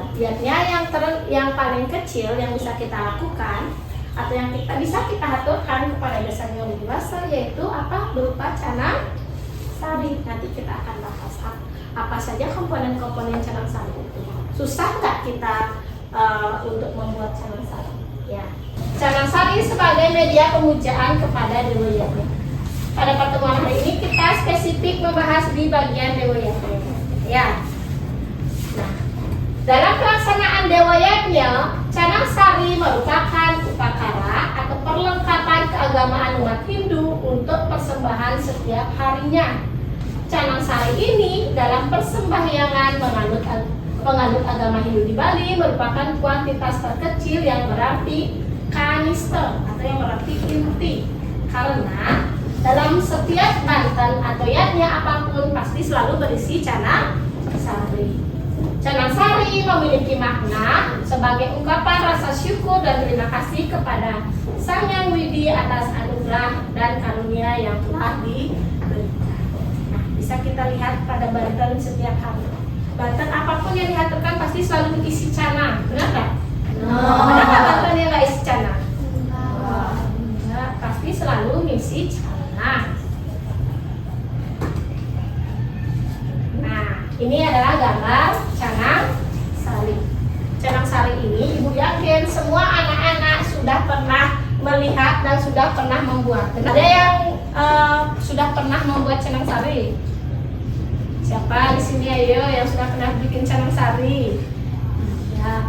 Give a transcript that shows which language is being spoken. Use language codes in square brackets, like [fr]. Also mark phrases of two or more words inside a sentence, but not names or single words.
[id] Yatnya yang paling kecil yang bisa kita lakukan atau yang bisa kita aturkan kepada dasarnya lebih dewasa, yaitu apa? Berupa canang sari. Nanti kita akan bahas apa saja komponen-komponen canang sari itu. Susah nggak kita untuk membuat canang sari? Ya, canang sari sebagai media pemujaan kepada Dewa Yatnya. Pada pertemuan hari ini kita spesifik membahas di bagian Dewa Yatnya. Ya. Nah, dalam pelaksanaan Dewa Yatnya, canang sari merupakan upakara atau perlengkapan keagamaan umat Hindu untuk persembahan setiap harinya. Canang sari ini dalam persembahyangan penganut agama Hindu di Bali merupakan kuantitas terkecil yang berarti kanista atau yang berarti inti, karena dalam setiap banten atau yatnya apapun pasti selalu berisi canang sari. Canang sari memiliki makna sebagai ungkapan rasa syukur dan terima kasih kepada Sang Yang Widi atas anugerah dan karunia yang telah diberikan. Nah, bisa kita lihat pada banten setiap hari. Banten apapun yang diaturkan pasti selalu diisi canang, benar nggak? Ada nggak banten yang nggak isi canang? Enggak, pasti selalu ngisi canang. Nah, ini adalah gambar canang sari. Canang sari ini Ibu yakin semua anak-anak sudah pernah melihat dan sudah pernah membuat? Ada yang sudah pernah membuat canang sari? Siapa di sini ayo yang sudah pernah bikin canang sari? Ya.